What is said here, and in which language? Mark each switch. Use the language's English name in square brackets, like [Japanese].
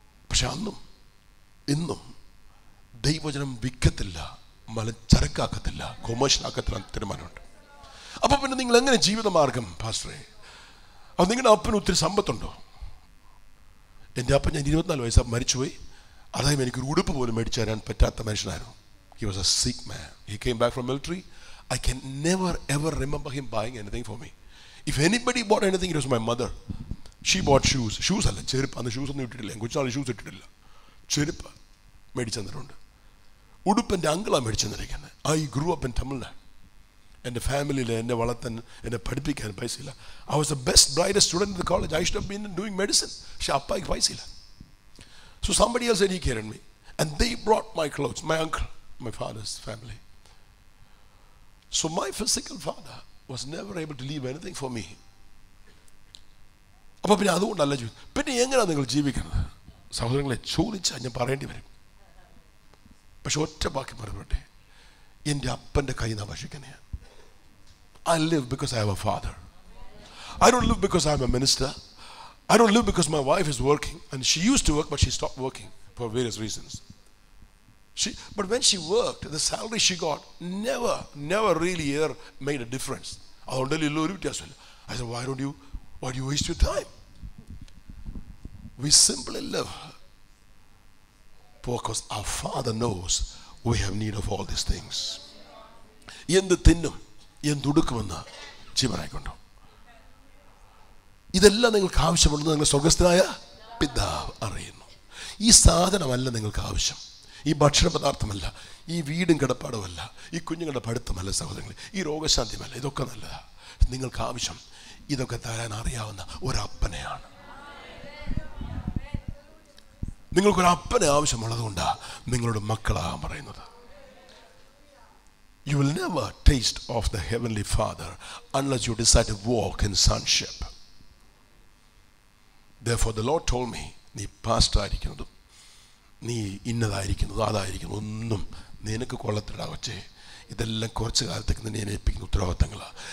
[Malayalam] പക്ഷെ അന്നും ഇന്നും ദൈവവചനം വിൽക്കത്തില്ല, ചരക്കാക്കത്തില്ല, കൊമേഴ്ഷ്യലാക്കത്തില്ല തീരുമാനമുണ്ട്. അപ്പോൾ പിന്നെ നിങ്ങൾ എങ്ങനെ ജീവിതമാർഗം പാസ്റ്ററേ? അത് നിങ്ങളുടെ അപ്പന് ഒത്തിരി സമ്പത്തുണ്ടോ? എൻ്റെ അപ്പൻ, ഞാൻ 24 വയസ്സാണ് മരിച്ചുപോയി. അതായത് എനിക്കൊരു ഉടുപ്പ് പോലും മേടിച്ചു തരാൻ പറ്റാത്ത മനുഷ്യനായിരുന്നു. [English] He was a sick man. He came back from military. I can never ever remember him buying anything for me. If anybody bought anything, it was my mother. She bought shoes. [Malayalam] Shoes അല്ല, ചെരുപ്പ്. അന്ന് shoes ഒന്നും ഇട്ടിട്ടില്ല. കൊച്ചുനാൾ shoes ഇട്ടിട്ടില്ല. ചെരുപ്പ് മേടിച്ചു തന്നിട്ടുണ്ട്. ഉടുപ്പ് എൻ്റെ അങ്കിളാണ് മേടിച്ചു തന്നിരിക്കുന്നത്. [English] I grew up in Tamil Nadu. [Malayalam] എൻ്റെ ഫാമിലിയിൽ എന്നെ വളർത്താൻ, എന്നെ പഠിപ്പിക്കാൻ പൈസയില്ല. [English] I was the best, brightest student in the college. I should have been doing medicine. [Malayalam] പക്ഷെ അപ്പായ്ക്ക് പൈസയില്ല. [English] So somebody else said he cared me. And they brought my clothes, my uncle, my father's family. So my physical father was never able to leave anything for me. [Malayalam] അപ്പോൾ പിന്നെ അതുകൊണ്ടല്ല ജീവിതം. പിന്നെ എങ്ങനെയാണ് നിങ്ങൾ ജീവിക്കുന്നത്? സഹോദരങ്ങളെ, ചോദിച്ചാൽ ഞാൻ പറയേണ്ടി വരും. പക്ഷെ ഒറ്റ ബാക്കി പറയട്ടെ, എൻ്റെ അപ്പൻ്റെ കൈ നാ ഭക്ഷിക്കണേ. [English] I live because I have a father. I don't live because I'm a minister. I don't live because my wife is working. And she used to work, but she stopped working for various reasons. But when she worked, the salary she got never really ever made a difference. I said, why do you waste your time? We simply live because our Father knows we have need of all these things. [Malayalam] എന്ത് തിന്നും എന്തുടുക്കുമെന്ന് ജീവനായിക്കൊണ്ടോ. ഇതെല്ലാം നിങ്ങൾക്ക് ആവശ്യമുണ്ടെന്ന് നിങ്ങൾ സ്വർഗസ്ഥനായ പിതാവ് അറിയുന്നു. ഈ സാധനമല്ല നിങ്ങൾക്ക് ആവശ്യം, ഈ ഭക്ഷണ പദാർത്ഥമല്ല, ഈ വീടും കിടപ്പാടുമല്ല, ഈ കുഞ്ഞുങ്ങളുടെ പഠിത്തമല്ല സഹോദരങ്ങളെ, ഈ രോഗശാന്തിയുമല്ല. ഇതൊക്കെ നല്ലതാണ്. നിങ്ങൾക്ക് ആവശ്യം ഇതൊക്കെ തരാൻ അറിയാവുന്ന ഒരപ്പനെയാണ്. നിങ്ങൾക്കൊരപ്പനെ ആവശ്യമുള്ളത് കൊണ്ടാണ് നിങ്ങളുടെ മക്കളാകാൻ പറയുന്നത്. [English] You will never taste of the Heavenly Father unless you decide to walk in sonship. Therefore the Lord told me, [Malayalam] നീ പാസ്റ്റർ ആയിരിക്കുന്നതും നീ ഇന്നതായിരിക്കുന്നതും അതായിരിക്കുന്നു ഒന്നും നിനക്ക് കൊള്ളത്തില്ല കൊച്ചേ. ഇതെല്ലാം കുറച്ച് കാലത്തേക്ക് നിന്നെ ഞാൻ ഏൽപ്പിക്കുന്ന ഉത്തരവാദിത്തങ്ങളാണ്.